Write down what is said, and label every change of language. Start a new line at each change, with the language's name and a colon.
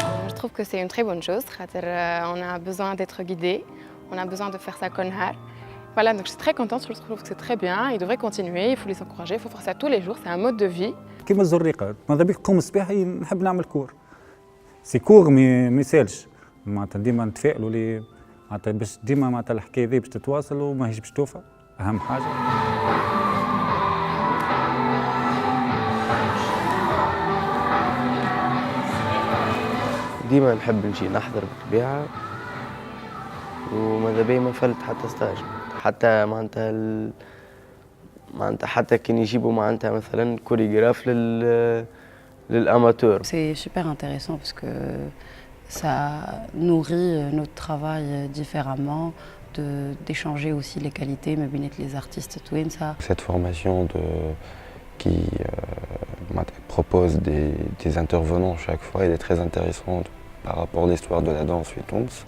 French: Je trouve que c'est une très bonne chose. On a besoin d'être guidé, on a besoin de faire ça comme ça. Voilà, donc je suis très contente, je trouve que c'est très bien. Ils devraient continuer, il faut les encourager, il faut faire ça tous les jours, c'est un mode de vie.
Arabic: كيما الزريقة ماذا بيك قوم الصباح نحب نعمل كور. سي كور ما يسالش معناتها ديما نتفائلوا لي معناتها باش ديما معناتها الحكاية ذي باش تتواصل وماهيش باش توفى، أهم حاجة. ديما نحب نجي نحضر بالطبيعة وماذا بيا ما نفلت حتى ستاج، حتى معناتها حتى كي يجيبوا معناتها مثلا كوريغراف للأماتور.
French: C'est super intéressant parce que ça nourrit notre travail différemment, d'échanger aussi les qualités, mais bien les artistes tout ça. Cette formation qui propose des intervenants chaque fois, elle est très intéressante par rapport à l'histoire de la danse en Tunis.